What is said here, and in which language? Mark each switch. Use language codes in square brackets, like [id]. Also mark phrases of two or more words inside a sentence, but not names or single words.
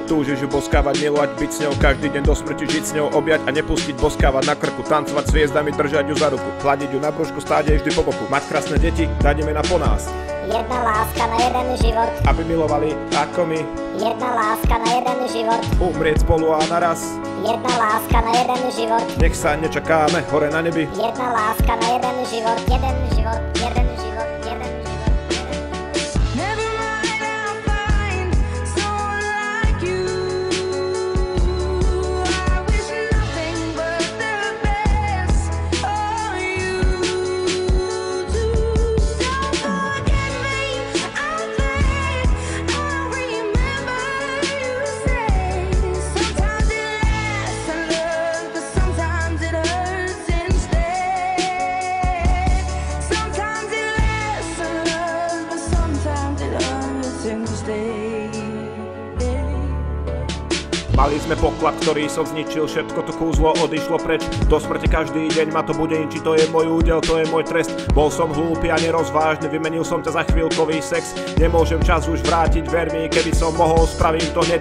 [sk] Túžiš ju boskávať, milovať, byť s ňou, každý deň do smrti žiť s ňou, objať a nepustiť, boskávať na krku, tancovať s hviezdami, držať ju za ruku, chladiť ju na brúšku, stáť jej vždy po boku, mať krásne deti, dať imena po nás. Jedna láska na jeden život, aby milovali ako my. Jedna láska na jeden život, umrieť spolu a naraz. Jedna láska na jeden život, nech sa nečakáme hore na nebi. jedna láska na jeden život, jeden život, jeden život, jeden život. [en] Never mind, I'll find someone like you. I wish nothing but the best for you too. Don't forget me, I'll think I'll remember you say. Sometimes it lasts and loves, but sometimes it hurts instead. Sometimes it lasts and loves, but sometimes it hurts instead. [sk] Mali sme poklad, ktorý som zničil, všetko to kúzlo odišlo preč. Do smrti každý deň ma to bude ničiť, to je môj údel, to je môj trest. Bol som hlúpy a nerozvážny, vymenil som ťa za chvíľkový sex. Nemôžem čas už vrátiť, ver mi, keby som mohol, spravím to hneď.